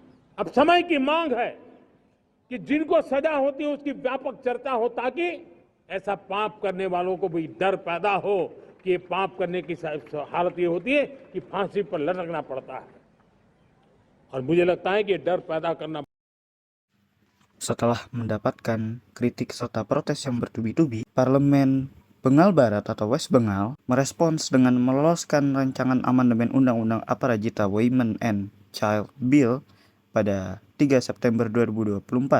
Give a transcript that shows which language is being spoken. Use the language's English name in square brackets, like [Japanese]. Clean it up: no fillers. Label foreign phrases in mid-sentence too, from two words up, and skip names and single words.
[Hindi] अब समय की मांग है कि जिनको सजा होती है उसकी व्यापक चर्चा हो, ताकि ऐसा पाप करने वालों को भी डर पैदा हो कि ये पाप करने की हालत ये होती है कि फांसी पर लटकना पड़ता है, और मुझे लगता है कि ये डर पैदा करना. [Indonesian] Setelah mendapatkan kritik serta protes yang bertubi-tubi, Parlemen Bengal Barat atau West Bengal merespons dengan meloloskan rancangan amandemen Undang-Undang Aparajita Women and Child Bill pada 3 September 2024.